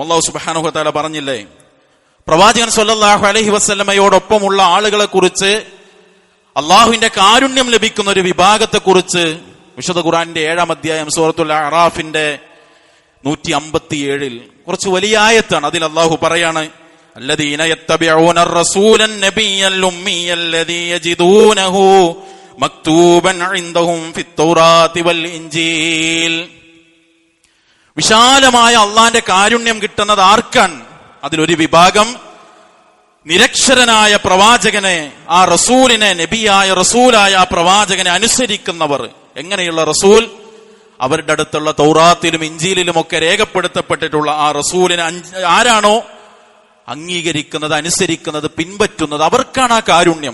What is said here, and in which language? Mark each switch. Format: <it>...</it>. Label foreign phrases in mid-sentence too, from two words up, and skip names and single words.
<ar>الله سبحانه وتعالى</ar> <ml>പറഞ്ഞില്ലേ, പ്രവാചകൻ</ml> <ar>صلى الله عليه</ar> <ml>വസല്ലമയോടൊപ്പമുള്ള ആളുകളെ കുറിച്ച്, അള്ളാഹുവിന്റെ കാരുണ്യം ലഭിക്കുന്ന ഒരു വിഭാഗത്തെ കുറിച്ച് വിശുദ്ധ ഖുർആന്റെ 7-ാം അധ്യായം സൂറത്തുൽ അറാഫിന്റെ 157 കുറച്ച് വലിയ ആയത്താണ്. അതിൽ അള്ളാഹു പറയാണ്,</ml> <ar>الذين يتبعون الرسول النبي الأمي الذي يجدونه مكتوبا عندهم في التوراة والإنجيل.</ar> <ml>വിശാലമായ അള്ളാന്റെ കാരുണ്യം കിട്ടുന്നത് ആർക്കാണ്? അതിലൊരു വിഭാഗം നിരക്ഷരനായ പ്രവാചകനെ, ആ റസൂലിനെ, നബിയായ റസൂലായ ആ പ്രവാചകനെ അനുസരിക്കുന്നവർ. എങ്ങനെയുള്ള റസൂൽ? അവരുടെ അടുത്തുള്ള തൗറാത്തിലും ഇഞ്ചീലിലും ഒക്കെ രേഖപ്പെടുത്തപ്പെട്ടിട്ടുള്ള ആ റസൂലിനെ ആരാണോ അംഗീകരിക്കുന്നത്, അനുസരിക്കുന്നത്, പിൻപറ്റുന്നത്, അവർക്കാണ് ആ കാരുണ്യം.</ml>